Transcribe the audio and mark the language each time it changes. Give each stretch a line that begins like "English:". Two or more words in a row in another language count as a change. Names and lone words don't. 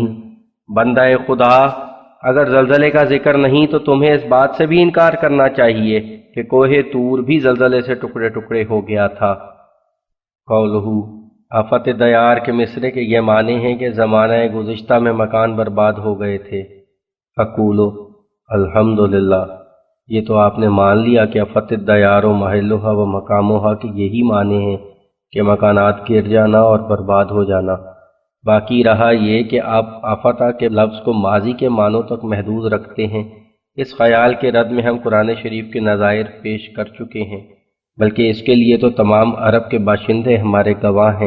Urdu: بندہ خدا، اگر زلزلے کا ذکر نہیں تو تمہیں اس بات سے بھی انکار کرنا چاہیے کہ کوہ طور بھی زلزلے سے ٹکڑے ٹکڑے ہو گیا تھا۔ قولہ
Arabic: آفت دیار
Urdu: کے مصرے کے یہ معنی ہیں کہ زمانہ گزشتہ میں مکان برباد ہو گئے تھے۔
Arabic: اقولو الحمدللہ،
Urdu: یہ تو آپ نے مان لیا کہ
Arabic: آفت دیار و محلوہا و مقاموہا
Urdu: کے یہی معنی ہیں کہ مکانات گر جانا اور برباد ہو جانا۔ باقی رہا یہ کہ آپ آفتہ کے لفظ کو ماضی کے معنوں تک محدود رکھتے ہیں۔ اس خیال کے رد میں ہم قرآن شریف کے نظائر پیش کر چکے ہیں، بلکہ اس کے لیے تو تمام عرب کے باشندے ہمارے گواہ ہیں۔